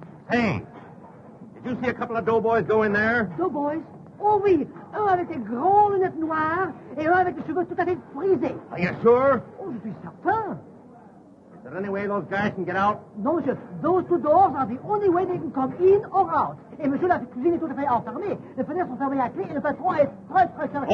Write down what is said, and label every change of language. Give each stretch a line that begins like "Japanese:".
English: Hey, did you see a couple of doughboys go in there? Doughboys?
French: Oh oui, un avec des grandes lunettes noires et un avec des cheveux tout à fait frisés.
English: Are you sure?
French: Oh, je suis certain.
English: Is there any way those guys can get out?
French: Non, monsieur,
English: those two doors are the only way they can come in or out.
French: Et monsieur, la cuisine est tout à fait enfermée. Les fenêtres sont fermées à clé et le patron est très carré.